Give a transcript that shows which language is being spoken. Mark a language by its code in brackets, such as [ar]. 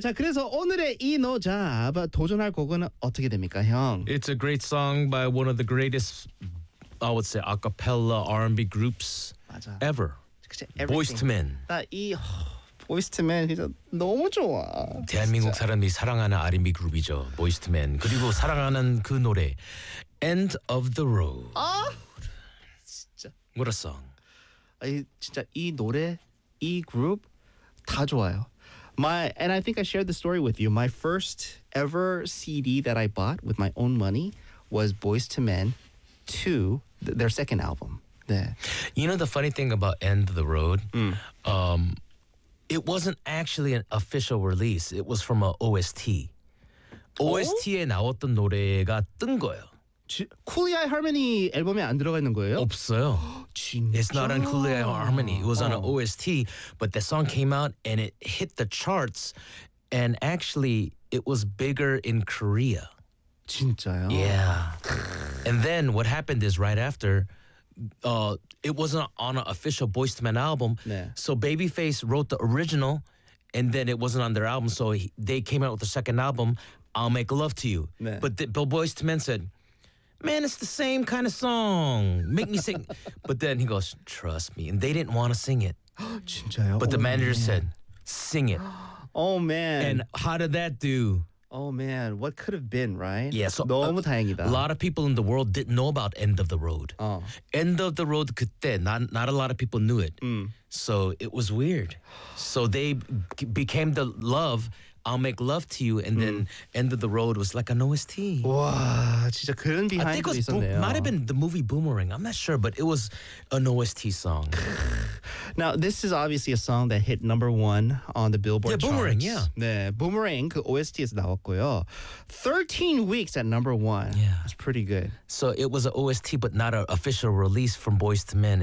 [ko] 자, 그래서 오늘의 이 노잡 도전할 곡은 어떻게 됩니까, 형? [en] It's a great song by one of the greatest, I would say, acapella R&B groups [ko] 맞아. [en] ever. Boyz II Men. [ko] 나 이 Boyz II Men 진짜 너무 좋아. 대한민국 진짜. 사람들이 사랑하는 R&B 그룹이죠. Boyz II Men. 그리고 사랑하는 그 노래 [en] End of the Road. 아, [ko] 진짜. [en] What a song. [ko] 아니, 진짜 이 노래, 이 그룹 다 좋아요. [en] My and I think I shared the story with you. My first ever CD that I bought with my own money was Boyz II Men 2, their second album. You know the funny thing about End of the Road? It wasn't actually an official release. It was from an OST. [ko] OST에 나왔던 노래가 뜬 거예요. 쿨 아이 하모니 앨범에 안 들어가 있는 거예요? 없어요. 진짜? [en] It's not on Cool AI Harmony. It was on an OST, but the song came out and it hit the charts. And actually, it was bigger in Korea. [ko] 진짜요? [en] Yeah. And then what happened is right after... it wasn't on an official Boyz II Men album, [ko] 네. [en] so Babyface wrote the original, and then it wasn't on their album, so they came out with the second album, I'll Make Love to You. [ko] 네. [en] But Bill Boyz II Men said, "Man, it's the same kind of song. Make me sing." But then he goes, "Trust me," and they didn't want to sing it. [ko] 진짜요? [en] But the manager said, "Sing it." Oh man! And how did that do? Oh man, what could have been, right? Yeah, so [ko] 너무 다행이다. [en] A lot of people in the world didn't know about End of the Road. End of the Road [ko] 그때, [en] not a lot of people knew it. So it was weird. So they became the love, I'll Make Love to You, and then End of the Road was like an OST. [ko] 와, 진짜 그런 비하인드 있었네요. [en] Might have been the movie Boomerang, I'm not sure, but it was an OST song. Now, this is obviously a song that hit number one on the Billboard charts. Boomerang, yeah. [ko] 네, Boomerang, 그 OST에서 나왔고요. [en] 13 weeks at number one. Yeah. That's pretty good. So it was an OST, but not an official release from Boyz II Men.